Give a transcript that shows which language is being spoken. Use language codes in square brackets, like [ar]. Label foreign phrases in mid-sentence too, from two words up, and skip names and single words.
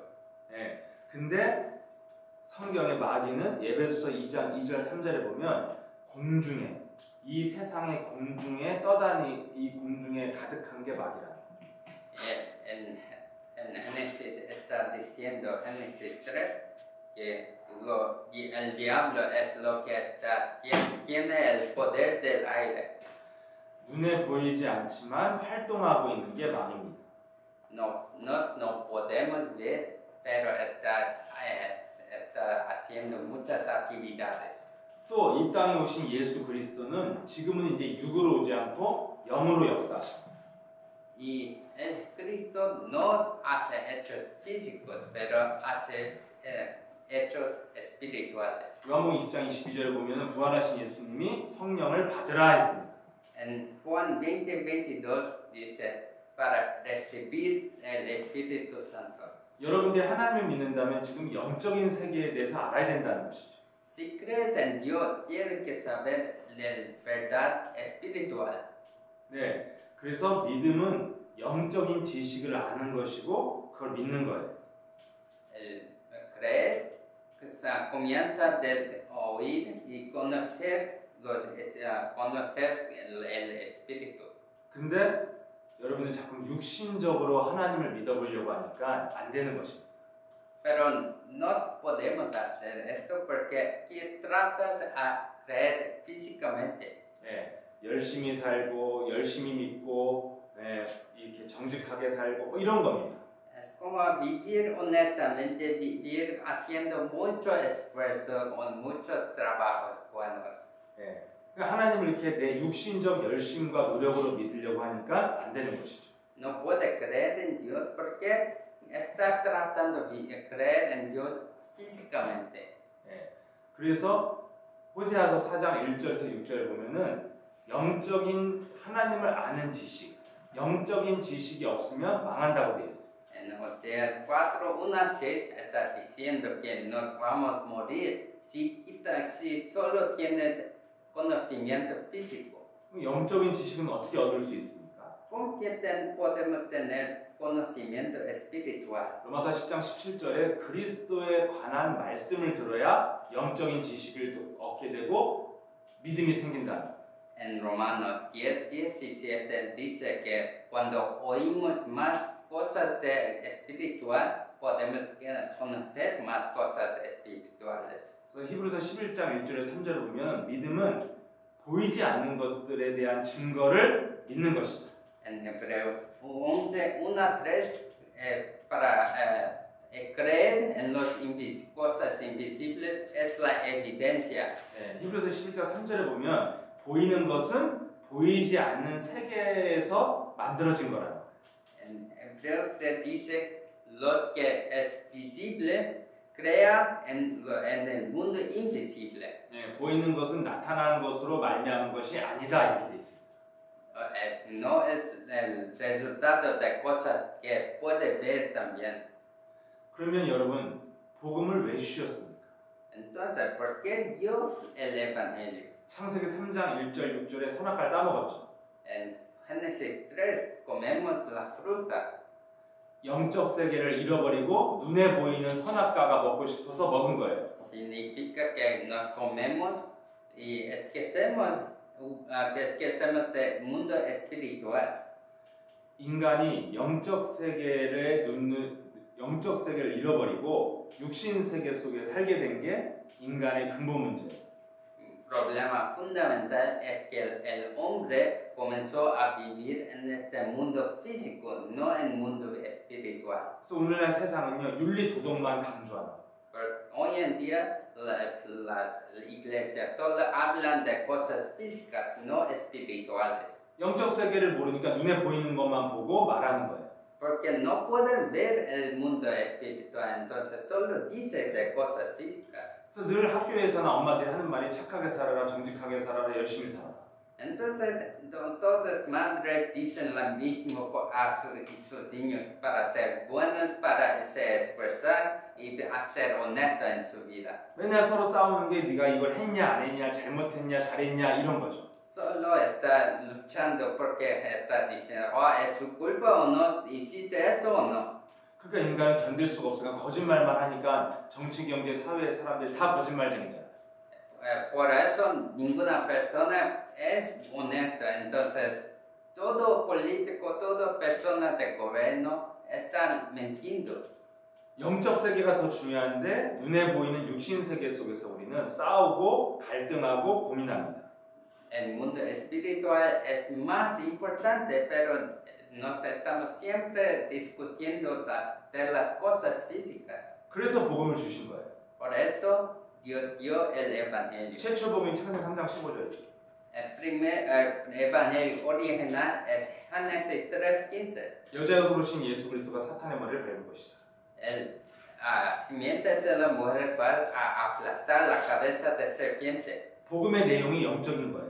[ko] 네, 근데 성경의 마귀는 에베소서 2장 2절 3절에 보면 공중에 이 세상의 공중에 떠다니 이 공중에 가득한 게 막이라. [es] En Génesis está diciendo, Génesis 3, que el diablo es lo que está, tiene el poder del aire. [ko] 눈에 보이지 않지만 활동하고 있는 게 막입니다. [es] No podemos ver, pero está haciendo muchas actividades. [ko] 또 이 땅에 오신 예수 그리스도는 지금은 이제 육으로 오지 않고 영으로 역사하십니다. [es] Y Cristo no hace hechos físicos, pero hace hechos espirituales. [ko] 요한복음 20장 22절에 보면은 부활하신 예수님이 성령을 받으라 했습니다. [es] En Juan 20:22 dice para recibir el Espíritu Santo. [ko] 여러분들이 하나님을 믿는다면 지금 영적인 세계에 대해서 알아야 된다는 것이죠. [es] Si crees en Dios, tienes que saber la verdad espiritual. [ko] 네, 그래서 믿음은 영적인 지식을 아는 것이고 그걸 믿는 거예요. [es] El creer comienza del oír y conocer el Espíritu. [ko] 근데 여러분들 자꾸 육신적으로 하나님을 믿어보려고 하니까 안 되는 것입니다. [es] Pero no podemos hacer esto porque tratas a creer físicamente. [ko] 네, 열심히 살고 열심히 믿고 네, 이렇게 정직하게 살고 뭐 이런 겁니다. [es] Es como vivir honestamente, vivir haciendo mucho esfuerzo con muchos trabajos buenos. [ko] 네, 그러니까 하나님을 이렇게 내 육신적 열심과 노력으로 믿으려고 하니까 안 되는 것이죠. [es] No puede creer en Dios porque está tratando de creer en Dios físicamente. [ko] 네, 그래서 호세아서 4장 1절에서 6절에 보면은 영적인 하나님을 아는 지식, 영적인 지식이 없으면 망한다고 되어 있습니다. [es] En Oseas 4:1-6 está diciendo que nos vamos a morir si solo tiene conocimiento físico. [ko] 영적인 지식은 어떻게 얻을 수 있습니까? [es] ¿Con qué podemos tener conocimiento espiritual? [ko] 로마서 10장 17절에 그리스도에 관한 말씀을 들어야 영적인 지식을 얻게 되고 믿음이 생긴다. [es] En Romanos 10:17 dice que cuando oímos más cosas de espiritual podemos conocer más cosas espirituales. [ko] 그래서 히브리서 11장 1절에서 3절을 보면 믿음은 보이지 않는 것들에 대한 증거를 믿는 것이다. [es] En Hebreos 11:1-3 para creer en las cosas invisibles es la evidencia. [ko] 네, 히브리서 11장 3절에 보면 보이는 것은 보이지 않는 세계에서 만들어진 거라. [es] En Hebreos te dice los que es visible crea en el mundo invisible. [ko] 네, 보이는 것은 나타난 것으로 말미암은 것이 아니다 이렇게 돼 있습니다. [es] No es el resultado de cosas que puede ver también. [ko] 그러면 여러분 복음을 왜 주셨습니까? [es] Entonces, ¿por qué dio el evangelio? [ko] 창세기 3장 1절 6절에 선악과를 따먹었죠. [es] En Génesis 3 comemos la fruta. [ko] 영적 세계를 잃어버리고 눈에 보이는 선악과가 먹고 싶어서 먹은 거예요. [es] Significa que nos comemos y esquecemos del mundo espiritual. [ko] 인간이 영적 세계를 잃어버리고 육신 세계 속에 살게 된 게 인간의 근본 문제예요. [es] Problema fundamental es que el hombre comenzó a vivir en este mundo físico, no en el mundo espiritual. [ko] 그래서 오늘날 세상은요 윤리 도덕만 강조하는. [es] Hoy en día las iglesias solo hablan de cosas físicas, no espirituales. [ko] 영적 세계를 모르니까 눈에 보이는 것만 보고 말하는 거예요. [es] Porque no pueden ver el mundo espiritual, entonces solo dice de cosas físicas. [ko] 그래서 늘 학교에서나 엄마들이 하는 말이 착하게 살아라, 정직하게 살아라, 열심히 살아라. [es] Entonces todas madres dicen lo mismo a sus niños para ser buenos, para se esforzar y ser honesto en su vida. [ko] 맨날 서로 싸우는 게 네가 이걸 했냐 안 했냐, 잘못했냐 잘했냐 이런 거죠. [es] Solo está luchando porque está diciendo, es su culpa o no, hiciste esto o no. [ko] 그러니까 인간은 견딜 수가 없으니까 거짓말만 하니까 정치, 경제, 사회 사람들이 다 거짓말쟁이잖아요. [es] por eso ninguna persona es honesta. Entonces, todo político, toda persona de gobierno están mintiendo. [ko] 영적 세계가 더 중요한데 눈에 보이는 육신 세계 속에서 우리는 싸우고 갈등하고 고민합니다. [es] El mundo espiritual es más importante, pero nos estamos siempre discutiendo de las cosas físicas. [ko] 그래서 복음을 주신 거예요. [es] Por esto, Dios dio el Evangelio. [ko] 최초 복음이 창세기 3장 15절이죠. [es] El primer Evangelio original es Génesis 3:15. [ko] 여자여서 오신 예수 그리스도가 사탄의 머리를 밟은 것이다. [es] El simiente de la mujer va a aplastar la cabeza de serpiente. [ko] 복음의 내용이 영적인 거예요.